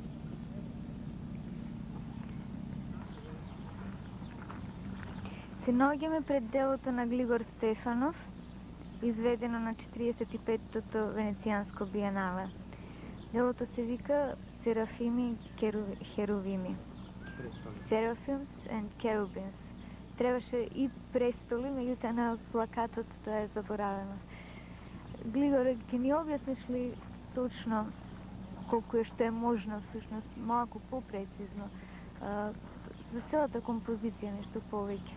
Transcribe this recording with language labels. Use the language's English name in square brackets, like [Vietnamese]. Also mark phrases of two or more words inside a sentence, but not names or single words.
[Macedonian] Се наоѓаме пред делото на Глигор Стефанов, изведено на 45-тото Венецијанско биенале. Делото се вика Серафими Херувими. [English] Seraphim and Cherubins. [Macedonian] Требаше и престоли, меѓутоа на плакатот тоа е заборавено. Глигоре, ќе ни објасниш ли точно колку е што е можно, всушност, малку попрецизно, за целата композиција нешто повеќе?